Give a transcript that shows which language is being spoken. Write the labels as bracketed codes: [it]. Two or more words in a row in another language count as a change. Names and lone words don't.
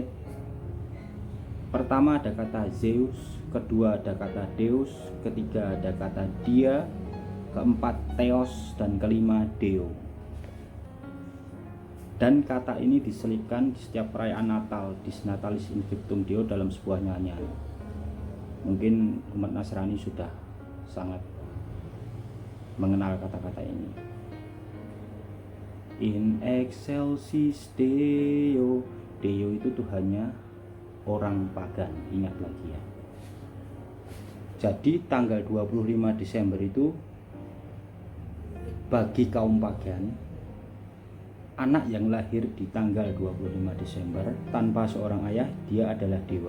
[id] Pertama ada kata Zeus, kedua ada kata Deus, ketiga ada kata Dia, keempat Theos, dan kelima Deo. Dan kata ini diselipkan di setiap perayaan Natal, [la] Dis Natalis Invictum Deo, [id] dalam sebuah nyanyian. Mungkin umat Nasrani sudah sangat mengenal kata-kata ini. [la] In excelsis Deo. [id] Deo itu Tuhannya orang pagan, ingat lagi ya. Jadi tanggal 25 Desember itu bagi kaum pagan, anak yang lahir di tanggal 25 Desember tanpa seorang ayah, dia adalah dewa.